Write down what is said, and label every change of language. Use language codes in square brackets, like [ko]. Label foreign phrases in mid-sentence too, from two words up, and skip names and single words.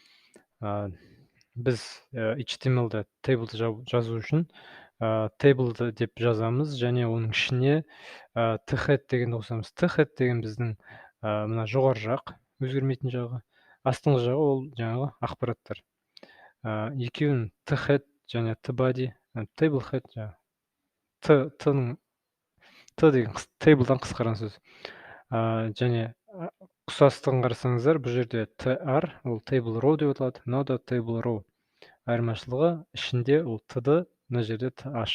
[kk] Біз HTML-да тейблді жазу үшін тейблді деп жазамыз, және оның ішіне t-head дегенді қосамыз. t-head деген біздің мына жоғары жақ, өзгермейтін жағы. Астыңғы жағы ол жаңағы ақпараттар. Екеуін t-head және t-body, [en] table head [kk] жаңағы. T деген тейблдан қысқарған сөз. Және ұқсастығын қарасаңыздар, бұл жерде tr ол [en] table row [kk] деп аталады, мынау да [en] table row. [kk] Айырмашылығы ішінде ол t-ді, мына жерде th.